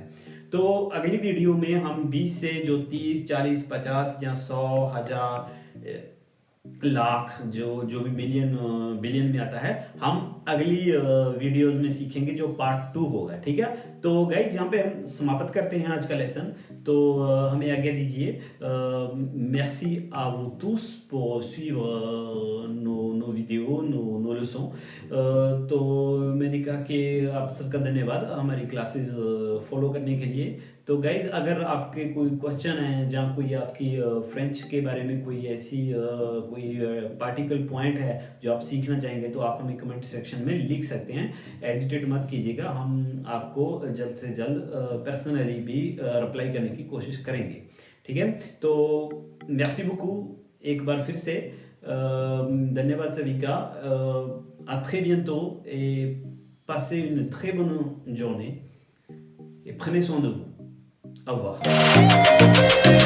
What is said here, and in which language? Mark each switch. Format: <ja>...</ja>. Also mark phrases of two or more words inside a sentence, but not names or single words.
<hi>तो अगली वीडियो में हम 20 से जो 30, 40, 50 या 100, 1000, लाख, जो भी बिलियन में आता है, हम अगली वीडियोस में सीखेंगे, जो पार्ट 2 होगा। ठीक है। तो गाइज यहाँ पे हम समाप्त करते हैं आज का लेसन। तो हमें आज्ञा दीजिए।</hi> <fr>merci à vous tous pour suivre nos vidéos, nos leçons।</fr> <hi>तो मैंने कहा कि आप सबका धन्यवाद हमारी क्लासेस फॉलो करने के लिए। तो गाइज अगर आपके कोई क्वेश्चन है, जहाँ कोई आपकी फ्रेंच के बारे में कोई ऐसी कोई</hi> <en>particular point</en> <hi>है जो आप सीखना चाहेंगे, तो आप हमें</hi> <en>comment section</en> <hi>में लिख सकते हैं। एजिटेट मत कीजिएगा, हम आपको जल्द से जल्द पर्सनली भी रिप्लाई करने की कोशिश करेंगे। ठीक है, तो</hi> <fr>merci beaucoup</fr> <hi>एक बार फिर से धन्यवाद सभी का।</hi> <fr>à très bientôt et passez une très bonne journée et prenez soin de vous। Au revoir।</fr>